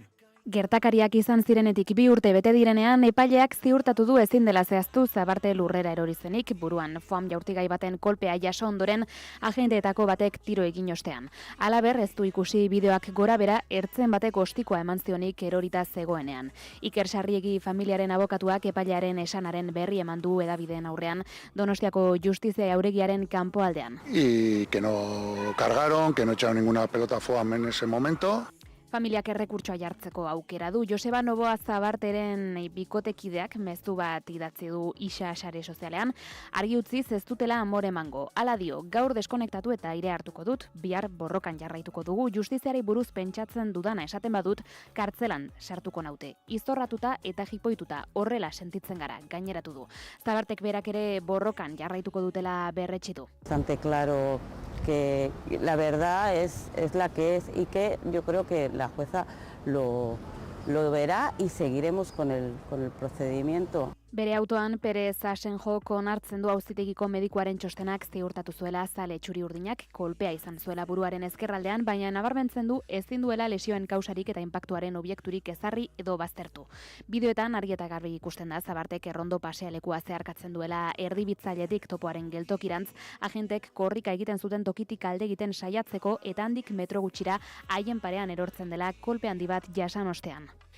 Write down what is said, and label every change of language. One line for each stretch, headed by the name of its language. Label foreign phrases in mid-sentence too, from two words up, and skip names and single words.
Basque: Gertakariak izan zirenetik 2 urte bete direnean, epaileak ziurtatu du ezin dela zehaztu Zabarte lurrera erori zenik, buruan foam jaurtigai baten kolpea jaso ondoren agenteetako batek tiro egin ostean. Halaber, ez du ikusi bideoak gorabera ertzen batek ostikoa eman zionik erorita zegoenean. Iker Sarriegi familiaren abokatuak epailearen esanaren berri eman du hedabideen aurrean Donostiako Justizia Jauregiaren kanpoaldean.
Spanish: Y que no cargaron, que no echaron ninguna pelota foam en ese momento.
Basque: Familiak errekurtsoa jartzeko aukera du. Joseba Noboa Zabarteren bikotekideak mezu bat idatzi du isa sare sozialean, argi utziz ez dutela amore emango. Hala dio, gaur deskonektatu eta aire hartuko dut, bihar borrokan jarraituko dugu, justiziari buruz pentsatzen dudana esaten badut, kartzelan sartuko naute. Izorratuta eta jipoituta, horrela sentitzen gara, gaineratu du. Zabartek berak ere borrokan jarraituko dutela berretxitu.
Spanish: Bastante claro que la verdad es la que es y que yo creo que la jueza lo verá y seguiremos con el procedimiento.
Basque: Bere autoan Perez Asenjoko onartzen du auzitegiko medikuaren txostenak ziurtatu zuela zale txuri urdinak kolpea izan zuela buruaren ezkerraldean, baina nabarmentzen du ezin duela lesioen kausarik eta inpaktuaren objekturik ezarri edo baztertu. Bideoetan argi eta garbi ikusten da Zabartek errondo pasealekua zeharkatzen duela erdibitzailetik topoaren geltokirantz, agentek korrika egiten zuten tokitik alde egiten saiatzeko eta handik metro gutxira haien parean erortzen dela kolpe handi bat jasan ostean.